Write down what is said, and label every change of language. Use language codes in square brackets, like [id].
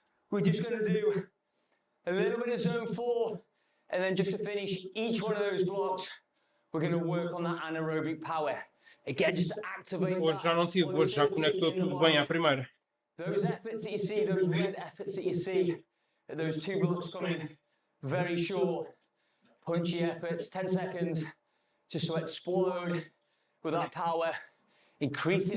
[en] We're just going to do a little bit of zone 4 and then just to finish each one of those blocks we're going to work on that anaerobic power. Again, just to activate [pt] Hoje já não tive, hoje já conectou tudo bem à primeira. [en] Those efforts that you see, those red efforts that you see, those 2 blocks coming, very short, punchy efforts, 10 seconds, just to explode with that power, increasing.